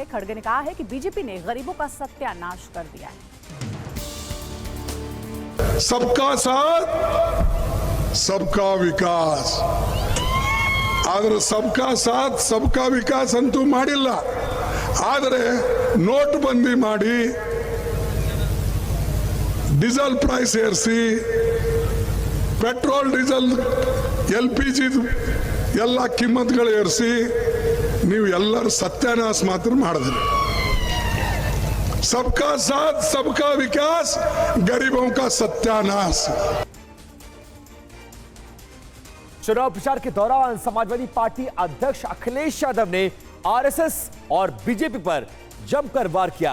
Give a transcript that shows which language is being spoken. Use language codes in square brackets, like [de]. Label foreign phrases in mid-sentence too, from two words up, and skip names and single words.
[hi] खड़गे ने कहा है कि बीजेपी ने गरीबों का सत्यानाश कर दिया है। सबका साथ सबका विकास, [kn] ಆದರೆ [hi] सबका साथ सबका विकास [kn] ಅಂತು ಮಾಡಿಲ್ಲ, ಆದರೆ ನೋಟ್ಬಂದಿ ಮಾಡಿ [en] diesel price [kn] ಏರಿಸಿ ಪೆಟ್ರೋಲ್ ಡೀಸೆಲ್ LPG ಎಲ್ಲ ಕಿಮ್ಮತ್ಗಳು ಏರಿಸಿ ನೀವು ಎಲ್ಲರೂ ಸತ್ಯಾನಾಶ ಮಾತ್ರ ಮಾಡಿದ್ರಿ। [hi] सबका साथ सबका विकास, गरीबों का सत्यानाश। चुनाव प्रचार के दौरान समाजवादी पार्टी अध्यक्ष अखिलेश यादव ने आरएसएस और बीजेपी पर जमकर वार किया।